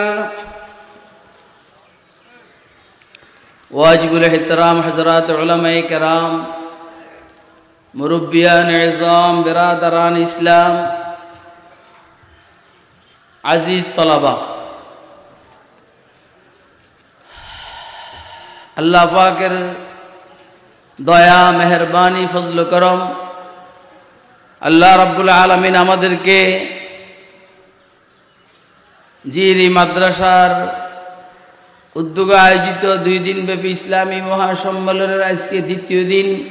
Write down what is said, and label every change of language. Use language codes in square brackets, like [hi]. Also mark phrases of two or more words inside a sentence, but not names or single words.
[ur] واجب الاحترام حضرات علماء کرام مربیان عظام برادران اسلام عزیز طلبہ [bn] আল্লাহ পাকের দয়া মেহেরবানি ফজল করম আল্লাহ রাব্বুল আলামিন আমাদেরকে জিরি মাদ্রাসার উদ্যোগে আয়োজিত 2 দিন ব্যাপী ইসলামী মহাসম্মেলনের আজকে দ্বিতীয় দিন